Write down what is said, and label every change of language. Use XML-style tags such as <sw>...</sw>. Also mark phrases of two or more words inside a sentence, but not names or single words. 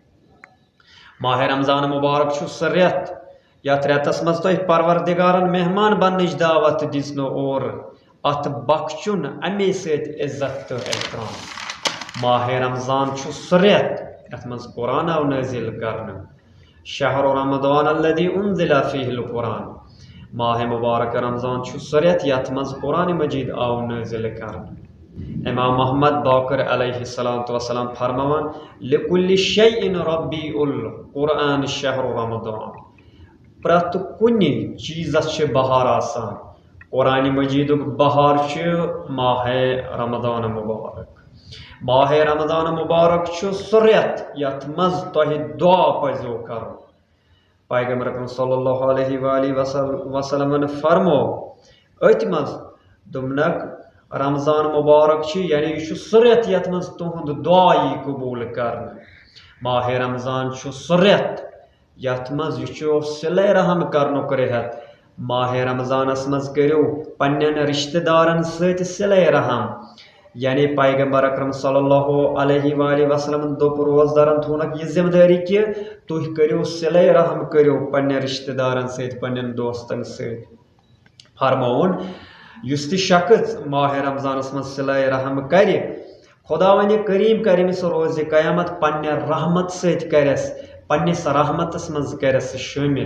<ks>ماہ رمضان مبارک چھُ سُہ رٮ۪تھ یتھ رٮ۪تس منٛز تۄہہِ پروردگارن مہمان بننٕچ دعوت دِژنو اور اتھ بخشُن امے سۭتۍ عزت تہٕ احترام. ماہ رمضان چھُ سُہ رٮ۪تھ یتھ منٛز قرآن آو نٲزِل کرنہٕ</ks> <ar>شہر رمضان الذی انزل فیہ القرآن.</ar> <ks>ماہ مبارک رمضان چھُ سُہ رٮ۪تھ یتھ منٛز قرآن مجید آو نٲزِل کرنہٕ. امام محمد باقر</ks> <ar>علیہ السلام</ar> <ks>فرماوان</ks> <ar>لکل شیء ربیع القرآن شہر رمضان.</ar> <ks>پرٛٮ۪تھ کُنہِ چیٖزس چھِ بہار آسان قرآن مجیدُک بہار چھُ ماہ رمضان مبارک. ماہ رمضان مبارک چھُ سُہ رٮ۪تھ یتھ منٛز تۄہہِ دعا پزیو کرُن. پیغمبر اکرم</ks> <ar>صلی اللہ علیہ وآلہ وسلمن</ar> <ks>فرمو أتھۍ منٛز دوٚپنکھ رمضان مبارک چھُ یعنی یہِ چھُ سُہ رٮ۪تھ یتھ منٛز تُہُنٛد دعا یی قبوٗل کرنہٕ. ماہ رمضان چھُ سُہ رٮ۪تھ یتھ منٛز یہِ چھُ صلہ رحم کرنُک رٮ۪تھ. ماہ رمضانس منٛز کٔرِو پننٮ۪ن رشتہٕ دارن سۭتۍ صلہ رحم یعنی پیغمبر اکرم</ks> <ar>صلی اللہ علیہ وآلہ وسلم</ar> <ks>دوٚپ روزدارن تھونکھ یہِ ذمہٕ دٲری کہِ تُہۍ کٔرِو صلہ رحم کٔرِو پننٮ۪ن رشتہٕ دارن سۭتۍ پننٮ۪ن دوستن سۭتۍ. فرمووُن یُس تہِ شخص ماہ رمضانس منٛز صلہ رحم کرِ خدا ونہِ کریم کرِمس روزِ قیامت پننہِ رحمت سۭتۍ کرٮ۪س پننِس رحمتس منٛز کرٮ۪س شٲمِل.</ks>